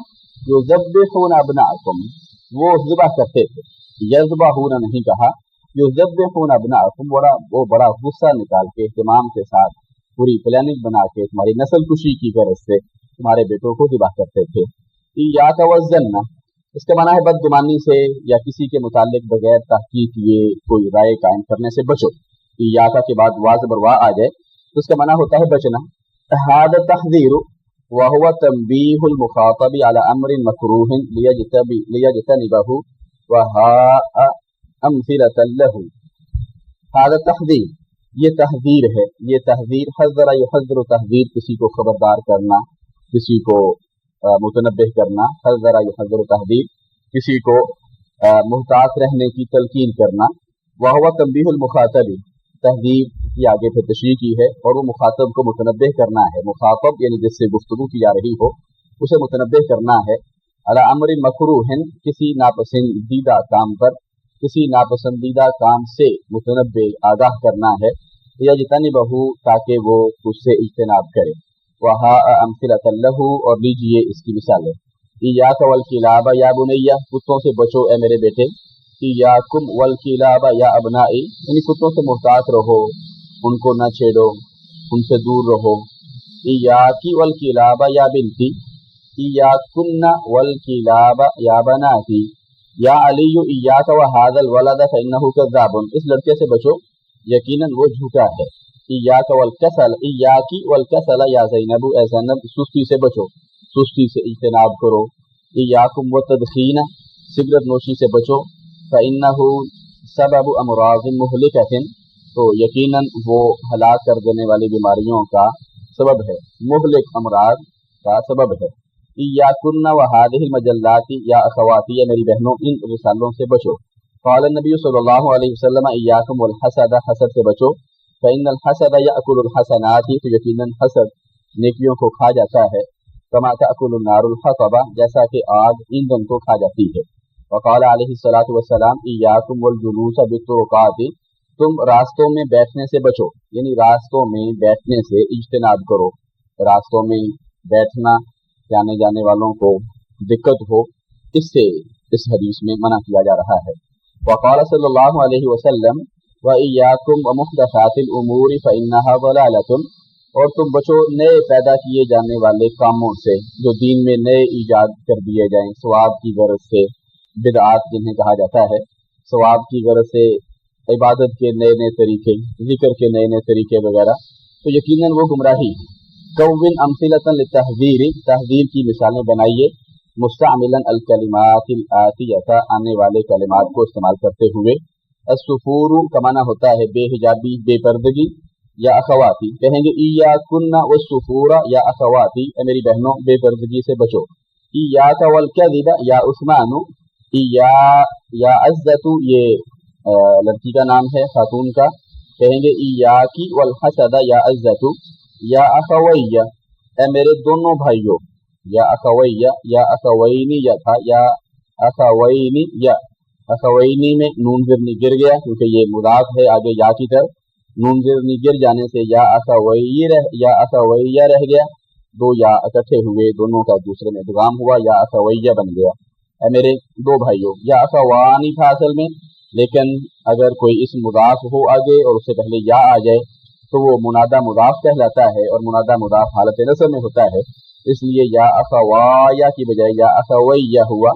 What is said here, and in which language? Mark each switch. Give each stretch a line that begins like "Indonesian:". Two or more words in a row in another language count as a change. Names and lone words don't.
Arabic: يذبّحون أبناءكم,
Urdu: وہ ذبح کرتے تھے، یذبحون نہیں کہا,
Arabic: يذبّحون أبناءكم,
Urdu: وہ بڑا غصہ نکال کے اہتمام کے ساتھ پوری پلاننگ بنا کے تمہاری نسل کشی کی غرض سے تمہارے بیٹوں کو ذبح کرتے تھے.
Arabic: إياك والظن,
Urdu: اس کا معنی ہے بدگمانی سے یا کسی کے متعلق بغیر تحقیق کیے کوئی رائے قائم کرنے سے بچو. ایاک کے بعد واز بر وا آ جائے تو اس کا معنی ہوتا ہے بچنا.
Arabic: هذا تحذير وهو تنبيه المخاطب على أمر مكروه ليجتنبه وها أمثلة له. هذا تحذير,
Urdu: یہ تحذیر ہے، یہ تحذیر,
Arabic: حذّر يحذّر تحذير,
Urdu: کسی کو خبردار کرنا، کسی کو متنبہ کرنا,
Arabic: حذّر يحذّر تحذير,
Urdu: کسی کو محتاط رہنے کی تلقین کرنا.
Arabic: وهو تنبيه المخاطب,
Urdu: تحذیر کی آگے پھر تشریح کی ہے، اور وہ مخاطب کو متنبہ کرنا ہے. مخاطب یعنی جس سے گفتگو کی جا رہی ہو اسے متنبہ کرنا ہے.
Arabic: على أمر مكروه,
Urdu: کسی ناپسندیدہ کام پر، کسی ناپسندیدہ کام سے متنبہ آگاہ کرنا ہے. یجتنبه، تاکہ وہ اس سے اجتناب کرے.
Arabic: وها أمثلة له,
Urdu: اور لیجیے اس کی مثالیں.
Arabic: إياك والكلاب يا بنيّ,
Urdu: کتوں سے بچو اے میرے بیٹے.
Arabic: إياكم والكلاب يا أبنائي,
Urdu: یعنی کتوں سے محتاط رہو، ان کو نہ چھیڑو، ان سے دور رہو.
Arabic: إياكِ والكلاب يا بنتي، إياكنّ والكلاب يا بناتي. يا عليّ إياك وهذا الولد فإنه كذاب,
Urdu: اس لڑکے سے بچو، یقیناً وہ جھوٹا ہے.
Arabic: إياك والكسل، إياكِ والكسل يا زينب,
Urdu: اے زینب سستی سے بچو، سستی سے اجتناب کرو.
Arabic: إياكم والتدخين,
Urdu: سگریٹ نوشی سے بچو.
Arabic: فإنه سبب أمراض مهلكة,
Urdu: تو یقیناً وہ ہلاک کر دینے والی بیماریوں کا سبب ہے، مہلک امراض کا سبب ہے.
Arabic: إياكنّ وهذه المجلات يا أخواتي,
Urdu: یا میری بہنوں ان رسالوں سے بچو.
Arabic: قال النبي صلى الله عليه وسلم إياكم والحسد,
Urdu: حسد سے بچو.
Arabic: فإن الحسد يأكل الحسنات,
Urdu: تو یقیناً حسد نیکیوں کو کھا جاتا ہے.
Arabic: كما تأكل النار الحطب,
Urdu: جیسا کہ آگ ایندھن کو کھا جاتی ہے.
Arabic: وقال عليه الصلاة والسلام إياكم والجلوس بالطرقات,
Urdu: تم راستوں میں بیٹھنے سے بچو، یعنی راستوں میں بیٹھنے سے اجتناب کرو. راستوں میں بیٹھنا کہ آنے جانے والوں کو دقت ہو، اس سے اس حدیث میں منع کیا جا رہا ہے.
Arabic: وقال صلى الله عليه وسلم وإياكم ومحدثات الأمور فإنها ضلالة,
Urdu: اور تم بچو نئے پیدا کیے جانے والے کاموں سے، جو دین میں نئے ایجاد کر دیے جائیں ثواب کی غرض سے، بدعات جنہیں کہا جاتا ہے، ثواب کی غرض سے عبادت کے نئے نئے طریقے، ذکر کے نئے نئے طریقے وغیرہ، تو یقیناً وہ گمراہی ہے.
Arabic: كوّن أمثلة للتحذير,
Urdu: تحذیر کی مثالیں بنائیے.
Arabic: مستعملاً الكلمات الآتية,
Urdu: آنے والے کلمات کو استعمال کرتے ہوئے. السفور کا معنی ہوتا ہے بے حجابی، بے پردگی.
Arabic: يا أخواتي، کہیں گے إياكنّ والسفور يا أخواتي,
Urdu: میری بہنوں بے پردگی سے بچو.
Arabic: إياك والكذب يا عثمان، يا عزة,
Urdu: یہ لڑکی کا نام ہے، خاتون کا.
Arabic: کہیں گے إياكِ والحسد يا عزة، يا أخويّ,
Urdu: اے میرے دونوں بھائیوں.
Arabic: يا أخويّ، يا أخويني
Urdu: یا تھا,
Arabic: يا أخويني، يا أخويني
Urdu: میں نون زرنی گر گیا کیونکہ یہ مضاف ہے آگے یا کی طرف، نون زرنی گر جانے سے
Arabic: يا أخويّ
Urdu: رہ گیا. دو یا اکٹھے ہوئے، دونوں کا دوسرے میں ادغام ہوا,
Arabic: يا أخويّ
Urdu: بن گیا. اے میرے دو بھائیوں,
Arabic: يا أخواني
Urdu: تھا اصل میں، لیکن اگر کوئی اسم مضاف ہو آگے اور اس سے پہلے یا آ جائے تو وہ منادیٰ مضاف کہلاتا ہے، اور منادیٰ مضاف حالت نصب میں ہوتا ہے، اس لیے
Arabic: يا أخوايا
Urdu: کی بجائے
Arabic: يا أخويّ
Urdu: ہوا.